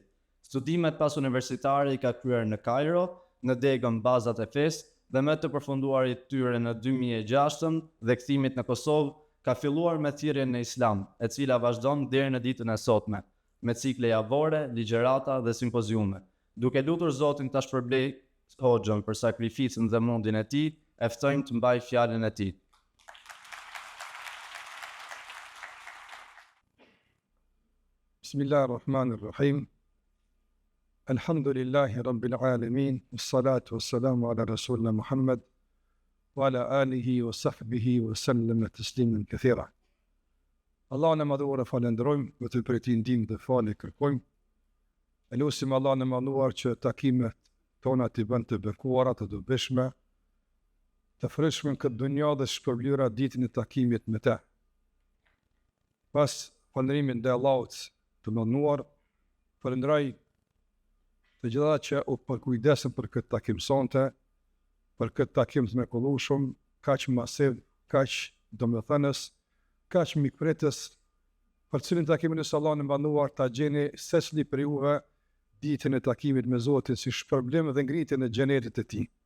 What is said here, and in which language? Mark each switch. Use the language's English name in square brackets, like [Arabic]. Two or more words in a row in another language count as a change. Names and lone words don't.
[Albanian] Studimet pas universitare i ka kryer në Kairo, në degën bazat e fesë, dhe me të përfunduarit tyre në 2006 dhe kthimit në Kosovë, ka filluar me thirrjen në Islam, e cila vazhdon deri në ditën e sotme, me cikle javore, ligjërata dhe simpoziume. Duke lutur Zotin ta shpërblej Hoxhën për sakrificën dhe mundin e tij, e ftojmë të mbajë fjalën e tij. [Arabic] بسم الله الرحمن الرحيم. الحمد لله رب العالمين والصلاة والسلام على رسولنا محمد وعلى آله وصحبه وسلم تسليما كثيرا. [Albanian] Allah në madhuar e falenderojmë, vetëm për ti ndihmë dhe falë kërkojmë. E lutim Allah në madhuar që takimet tona të bëjnë të bekuara, të dobishme, të frishme në këtë dunja dhe shpërblyera ditën e takimit me te. Pas falënderimin dhe Allahut të mënduar, falenderoj të gjitha që u përkujdesën për këtë takim sonte, për këtë takim të mrekullueshëm, kaq masiv, kaq domethënës, kaq mikpritës, për cilin takimin e Allahut në mbanduar ta gjeni secili për juve ditën e takimit me Zotin si shpërblim dhe ngritjen e xhenetit të tij.